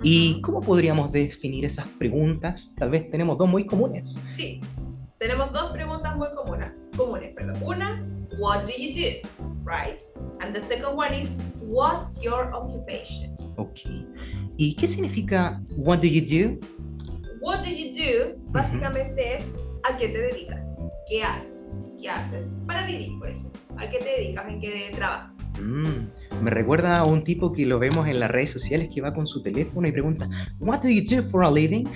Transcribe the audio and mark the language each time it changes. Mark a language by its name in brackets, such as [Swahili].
[Spanish] ¿Y cómo podríamos definir esas preguntas? Tal vez tenemos 2 muy comunes. Sí, tenemos 2 preguntas muy comunes. [English] Una, what do you do? Right? And the second one is, what's your occupation? Okay. [Spanish] ¿Y qué significa [English] what do you do? What do you do [Spanish] básicamente es a qué te dedicas, qué haces para vivir, por ejemplo. ¿A qué te dedicas? ¿En qué trabajas? Me recuerda a un tipo que lo vemos en las redes sociales que va con su teléfono y pregunta [English] what do you do for a living?